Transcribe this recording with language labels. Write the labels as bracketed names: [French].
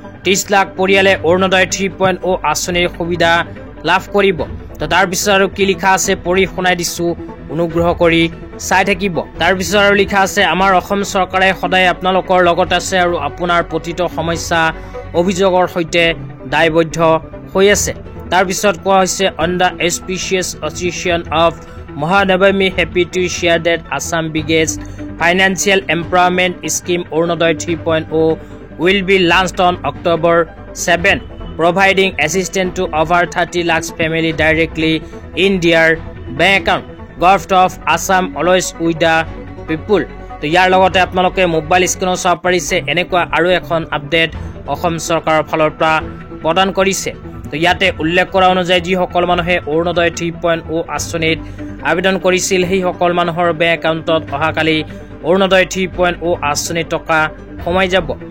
[Assamese] 30 লাখ পৰিয়ালে অৰুণোদয় 3.0 আঁচনিৰ সুবিধা লাভ কৰিব। তো তাৰপিছত আৰু কি লিখা আছে পঢ়ি শুনাই দিছোঁ, অনুগ্ৰহ কৰি চাই থাকিব। তাৰপিছত আৰু লিখা আছে, আমাৰ অসম চৰকাৰে সদায় আপোনালোকৰ লগত আছে আৰু আপোনাৰ প্ৰতিটো সমস্যা অভিযোগৰ সৈতে দায়বদ্ধ হৈ আছে। তাৰপিছত কোৱা হৈছে, [English] On the auspicious occasion of Mahanavami, happy to share that Assam biggest financial empowerment scheme Arunodaya 3.0 will be launched on October 7, providing assistance to over 30 lakhs family directly in their bank account. Government of Assam always with the people. [Assamese] তো ইয়াৰ লগতে আপোনালোকে mobile স্ক্ৰীনত চাব পাৰিছে এনেকুৱা আৰু এখন update Assam চৰকাৰৰ ফালৰ পৰা প্ৰদান কৰিছে। তো ইয়াতে উল্লেখ কৰা অনুযায়ী যিসকল মানুহে অৰুণোদয় 3.0 আঁচনিত আবেদন কৰিছিল সেইসকল মানুহৰ বেংক একাউণ্টত অহাকালি অৰুণোদয় 3.0 আঁচনি টকা সোমাই যাব।